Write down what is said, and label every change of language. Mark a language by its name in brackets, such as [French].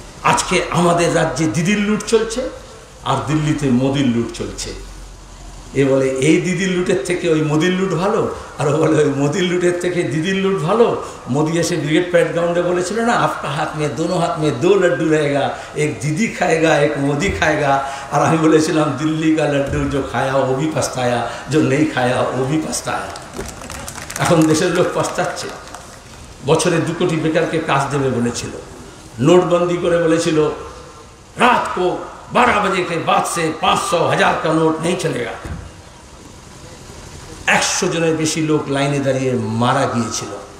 [Bangla] আজকে আমাদের রাজ্যে দিদির লুট চলছে, আর দিল্লিতে মোদির লুট চলছে। এ বলে এই দিদির লুটের থেকে ওই মোদির লুট ভালো, আর ও বলে ওই মোদির লুটের থেকে দিদির লুট ভালো। মোদি এসে ব্রিগেড প্যারেড গ্রাউন্ডে বলেছিল না, [Hindi] আপকা হাত মে দোনো হাত মে 2 लड्डू रहेगा, एक दीदी खाएगा एक मोदी खाएगा। [Bangla] আর আমি বলেছিলাম [Hindi] দিল্লি কা लड्डू जो खाया वो भी पछताया, जो नहीं खाया वो भी पछताया। [Bangla] এখন দেশের লোক পস্তাচ্ছে। বছরে 2 কোটি বেকারকে কাজ দেবে বলেছিল, নোটবন্দি করে বলেছিল রাত [Hindi] को 12 बजे के बाद से 500 1000 का नोट नहीं चलेगा। [Bangla] 100 জনের বেশি লোক লাইনে দাঁড়িয়ে মারা গিয়েছিল।